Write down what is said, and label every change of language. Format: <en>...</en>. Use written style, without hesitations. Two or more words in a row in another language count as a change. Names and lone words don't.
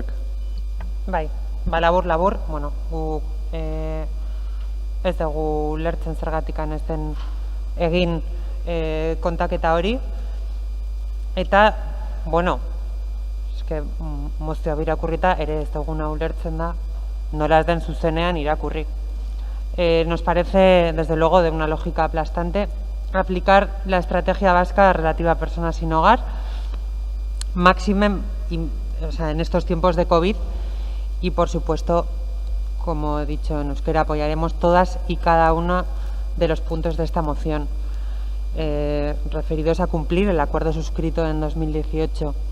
<eu>Bai, labur, bueno, gu ez dugu lertzen zergatikan ez den egin kontaketa hori. Eta, bueno, eske mozioa irakurrita ere ez duguna ulertzen da nola ez den zuzenean irakurri.</eu> <es>nos parece, desde luego, de una lógica aplastante aplicar la estrategia vasca relativa a personas sin hogar, máxime, o sea, en estos tiempos de COVID, y por supuesto, como he dicho en euskera, apoyaremos todas y cada uno de los puntos de esta moción referidos a cumplir el acuerdo suscrito en 2018,</es>